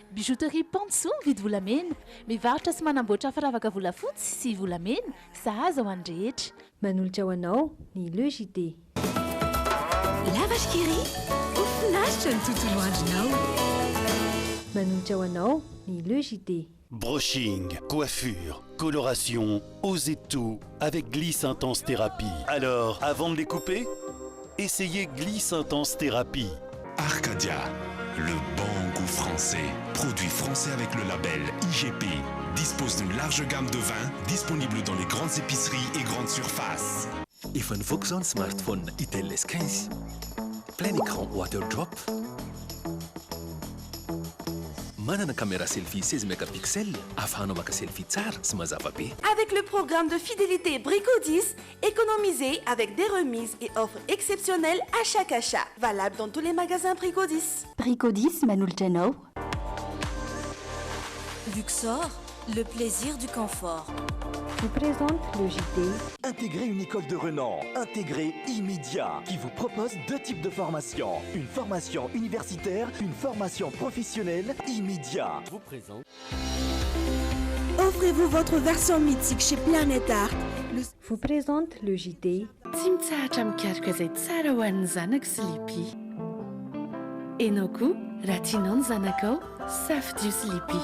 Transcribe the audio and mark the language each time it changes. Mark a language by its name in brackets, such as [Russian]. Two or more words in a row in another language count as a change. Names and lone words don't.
[Malagasy] Bijouterie Panso vidy volamena, mivarotra sy manamboatra firavaka volafotsy sy volamena, sahaza ho any rehetra. Manolotra ho anao ny Le JT. [French] La vache qui rit, [Malagasy] ofinaritra ny tontolo andronao. Manolotra ho anao ny Le JT. [French] Brushing, coiffure, coloration, osez tout avec Gliss Intense Thérapie. Alors, avant de les couper, essayez Gliss Intense Thérapie. Arcadia, le bon goût français. Produit français avec le label IGP. Dispose d'une large gamme de vins disponible dans les grandes épiceries et grandes surfaces. [Malagasy] Efa nivoaka zao ny smartphone Itel S15. [French] Plein écran water drop. [Malagasy] Manana caméra selfie 16 mégapixels afahanao maka selfie tsara sy mazava be. [French] Avec le programme de fidélité Brico 10, économisez avec des remises et offres exceptionnelles à chaque achat. Valable dans tous les magasins Brico 10. Brico 10, [Malagasy] manolotra anao. [French] Luxor, le plaisir du confort. Vous présente Le JT. Intégrez une école de renom, intégrée immédiat, qui vous propose deux types de formations. Une formation universitaire, une formation professionnelle immédiat. Vous présente. Offrez-vous votre version mythique chez Planet Art. Vous présente Le JT. [Malagasy] Tsy mikaraky izay tsara ho an'ny zanako sy lipi. Enao koa raha tianao ny zanakao safidio sy lipi.